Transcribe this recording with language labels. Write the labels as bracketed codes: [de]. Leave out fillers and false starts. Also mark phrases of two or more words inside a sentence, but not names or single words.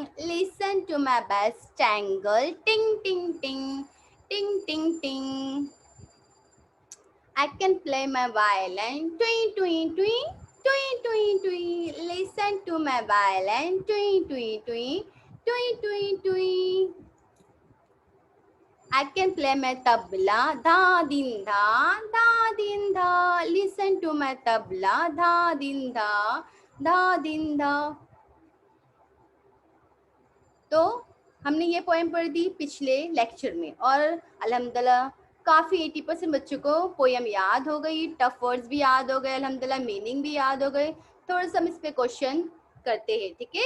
[en] Listen to my bass triangle, ting ting ting, ting ting ting. I can play my violin, twing twing twing, twing twing twing. Listen to my violin, twing twing twing, twing twing twing. I can play my tabla, dha din dha, dha din dha. Listen to my tabla, dha din dha, dha din dha. [hi] तो हमने ये पोएम पढ़ दी पिछले लेक्चर में और अल्हम्दुलिल्लाह काफ़ी 80% बच्चों को पोएम याद हो गई, [en] tough words [hi] भी याद हो गए, अल्हम्दुलिल्लाह मीनिंग भी याद हो गए। थोड़ा सा हम इस पे क्वेश्चन करते हैं, ठीक है।